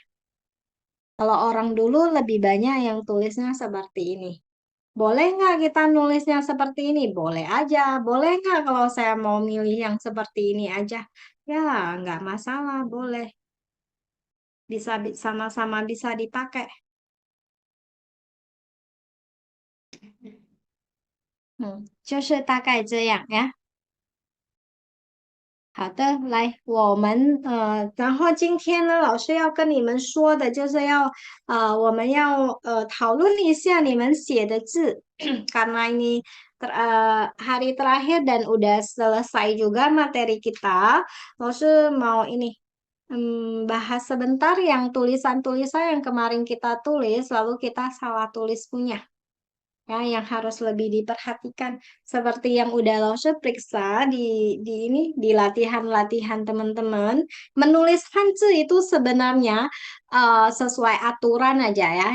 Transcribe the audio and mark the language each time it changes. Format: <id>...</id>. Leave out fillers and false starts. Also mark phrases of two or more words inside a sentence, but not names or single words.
<id>Kalau orang dulu lebih banyak yang tulisnya seperti ini. Boleh nggak kita nulisnya seperti ini? Boleh aja. Boleh nggak kalau saya mau milih yang seperti ini aja? Ya, nggak masalah, boleh. Bisa sama-sama bisa dipakai.</id> <zh>就是大概这样呀。好的，来，然后今天呢，老师要跟你们说的就是我们要讨论一下你们写的字，</zh> <id>karena ini hari terakhir dan udah selesai juga materi kita, lalu mau ini bahas sebentar yang tulisan-tulisan yang kemarin kita tulis, lalu kita salah tulis punya. Ya, yang harus lebih diperhatikan seperti yang udah Lause periksa di latihan-latihan teman-teman, menulis Hanzi itu sebenarnya sesuai aturan aja ya.</id>